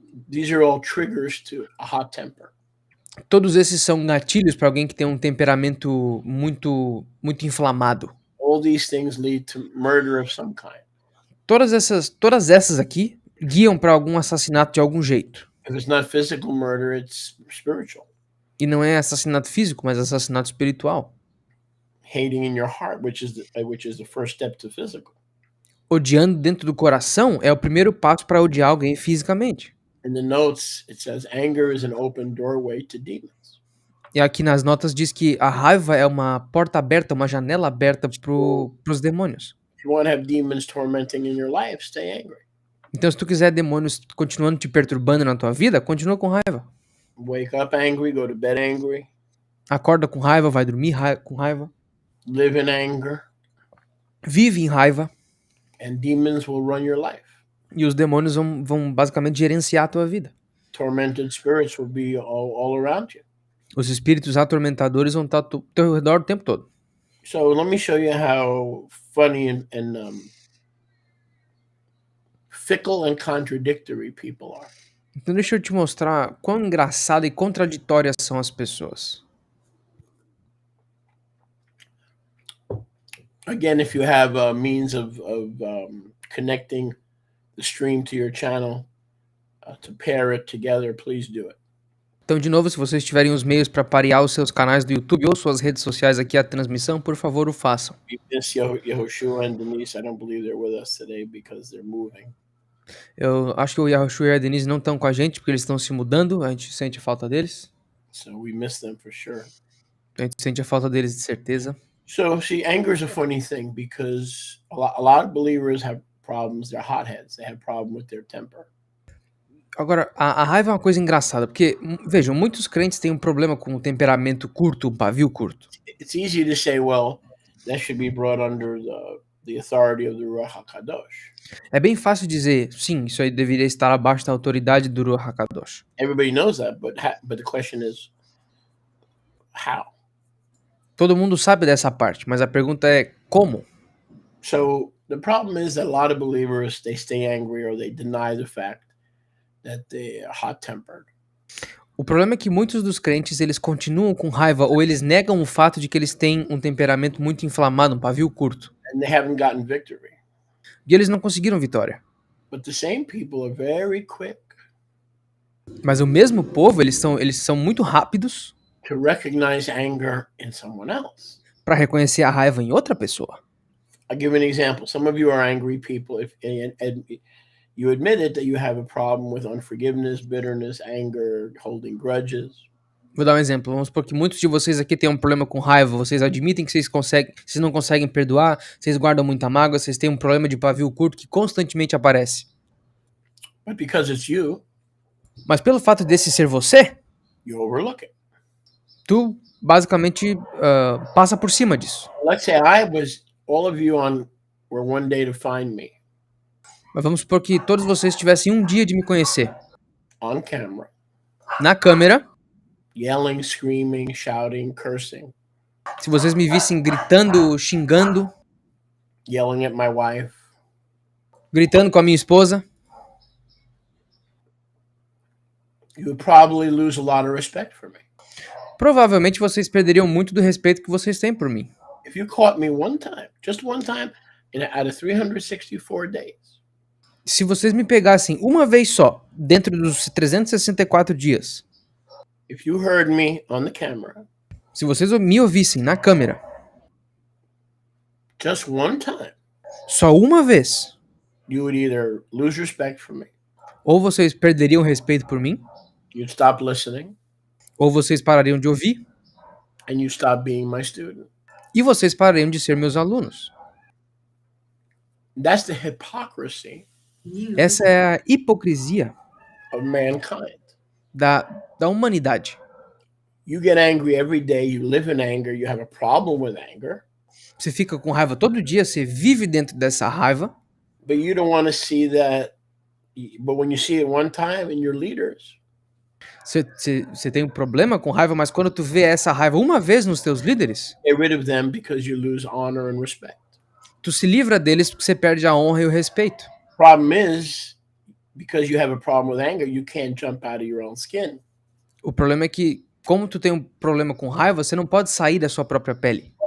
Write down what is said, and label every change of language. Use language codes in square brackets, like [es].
[en] These are all triggers to a hot temper. [pt] Todos esses são gatilhos para alguém que tem um temperamento muito inflamado. [en] All these things lead to murder of some kind. [pt] Todas essas aqui guiam para algum assassinato de algum jeito. [en] If it's not physical murder, it's spiritual. [pt] E não é assassinato físico, mas assassinato espiritual. [en] Hating in your heart, which is the first step to physical. [pt] Odiando dentro do coração é o primeiro passo para odiar alguém fisicamente. [en] In the notes, it says anger is an open doorway to demons. [pt] E aqui nas notas diz que a raiva é uma porta aberta, uma janela aberta pros demônios. [en] If you want to have demons tormenting in your life, stay angry. [pt] Então, se tu quiser demônios continuando te perturbando na tua vida, continua com raiva. [en] Wake up angry, go to bed angry. [pt] Acorda com raiva, vai dormir com raiva. [en] Live in anger. [pt] Vive em raiva. [en] And demons will run your life. [pt] E os demônios vão basicamente gerenciar a tua vida. [en] Tormented spirits will be all around you. [pt] Os espíritos atormentadores vão estar ao teu redor o tempo todo. [en] So let me show you how funny and fickle and contradictory people are. [pt] Então deixa eu te mostrar quão engraçada e contraditórias são as pessoas. [en] Again, if you have a means of connecting the stream to your channel to pair it together, please do it. [pt] Então, de novo, se vocês tiverem os meios para parear os seus canais do YouTube ou suas redes sociais aqui à transmissão, por favor, o façam. [en] We miss Yehoshua and Denise. I don't believe they're with us today because they're moving. [pt] Eu acho que o Yahushua e a Denise não estão com a gente porque eles estão se mudando, a gente sente a falta deles. [en] So we miss them for sure. [pt] A gente sente a falta deles de certeza. [en] So see, anger is a funny thing because a lot of believers have problems. They're hotheads. They have problem with their temper. [pt] Agora, a raiva é uma coisa engraçada, porque, vejam, muitos crentes têm um problema com o temperamento curto, um pavio curto. [en] It's easy to say, well, that should be brought under the authority of the Ruach HaKadosh. [pt] É bem fácil dizer, sim, isso aí deveria estar abaixo da autoridade do Ruach HaKadosh. [en] Everybody knows that, but the question is, how? [pt] Todo mundo sabe dessa parte, mas a pergunta é como? [en] So the problem is that a lot of believers, they stay angry or they deny the fact that they are hot-tempered. [pt] O problema é que muitos dos crentes, eles continuam com raiva ou eles negam o fato de que eles têm um temperamento muito inflamado, um pavio curto. [en] And they haven't gotten victory. [pt] E eles não conseguiram vitória. [en] But the same people are very quick [pt] Mas o mesmo povo, eles são muito rápidos [en] to recognize anger in someone else. [pt] para reconhecer a raiva em outra pessoa. [en] I'll give an example. Some of you are angry people, and you admitted that you have a problem with unforgiveness, bitterness, anger, holding grudges. [pt] Vou dar um exemplo. Vamos supor que muitos de vocês aqui têm um problema com raiva. Vocês admitem que vocês não conseguem perdoar, vocês guardam muita mágoa, vocês têm um problema de pavio curto que constantemente aparece. [en] But because it's you, [pt] Mas pelo fato desse ser você, [en] you overlook it. [pt] tu basicamente passa por cima disso. [en] Let's say all of you were one day to find me [pt] Mas vamos supor que todos vocês tivessem um dia de me conhecer. [en] on camera, [pt] Na câmera, [en] yelling, screaming, shouting, cursing, [pt] se vocês me vissem gritando, xingando, [en] yelling at my wife, [pt] gritando com a minha esposa, [en] you would probably lose a lot of respect for me. [pt] provavelmente vocês perderiam muito do respeito que vocês têm por mim. [en] If you caught me one time, just one time, out of 364 days, [pt] Se vocês me pegassem uma vez só, dentro dos 364 dias, [en] if you heard me on the camera, [pt] se vocês me ouvissem na câmera, [en] just one time, [pt] só uma vez, [en] you would either lose respect for me, [pt] ou vocês perderiam respeito por mim, [en] you'd stop listening, [pt] ou vocês parariam de ouvir, [en] and you stop being my student. [pt] e vocês parariam de ser meus alunos. [en] That's the hypocrisy [pt] Essa é a hipocrisia [en] of mankind. [pt] da humanidade. [en] You get angry every day, you live in anger, you have a problem with anger, [pt] Você fica com raiva todo dia, você vive dentro dessa raiva, [en] But you don't want to see that. But when you see it one time in your leaders, [pt] Você tem um problema com raiva, mas quando tu vê essa raiva uma vez nos teus líderes, [en] get rid of them because you lose honor and respect. [pt] tu se livra deles porque você perde a honra e o respeito. [en] Problem is, because you have a problem with anger, you can't jump out of your own skin. [pt] O problema é que, como tu tem um problema com raiva, você não pode sair da sua própria pele.